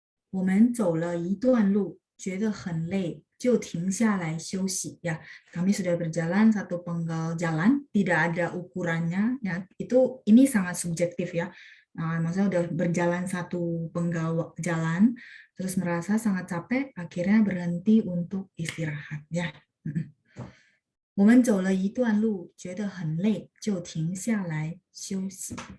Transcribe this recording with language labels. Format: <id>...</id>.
<zh>我们走了一段路，觉得很累，就停下来休息.</zh> <id>Ya, kami sudah berjalan satu penggal jalan, tidak ada ukurannya. Ya, ini sangat subjektif ya. Maksudnya udah berjalan satu penggal jalan, terus merasa sangat capek, akhirnya berhenti untuk istirahat. Ya.</id> <zh>我们走了一段路，觉得很累，就停下来休息.</zh>